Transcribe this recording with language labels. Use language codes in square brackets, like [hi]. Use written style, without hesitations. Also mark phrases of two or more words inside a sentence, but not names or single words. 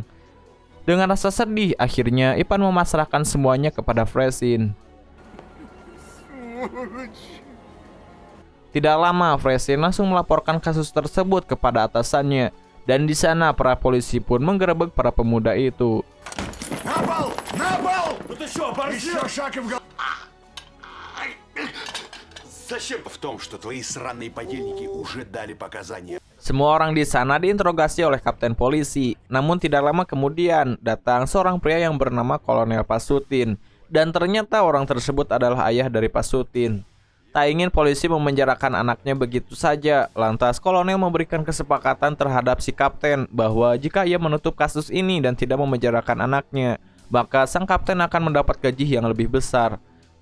[id] Dengan rasa sedih, akhirnya Ivan memasrahkan semuanya kepada Fresin. Tidak lama, Fresin langsung melaporkan kasus tersebut kepada atasannya, dan di sana para polisi pun menggerebek para pemuda itu. [ru] На пол! На пол! Ну ты что, борзел? Еще шаг и в голову. Зачем? В том, что твои сраные подельники уже дали показания. [id] Semua orang di sana diinterogasi oleh kapten polisi. Namun tidak lama kemudian datang seorang pria yang bernama Kolonel Pasutin. Dan ternyata orang tersebut adalah ayah dari Pasutin. Tak ingin polisi memenjarakan anaknya begitu saja. Lantas Kolonel memberikan kesepakatan terhadap si kapten bahwa jika ia menutup kasus ini dan tidak memenjarakan anaknya, maka sang kapten akan mendapat gaji yang lebih besar.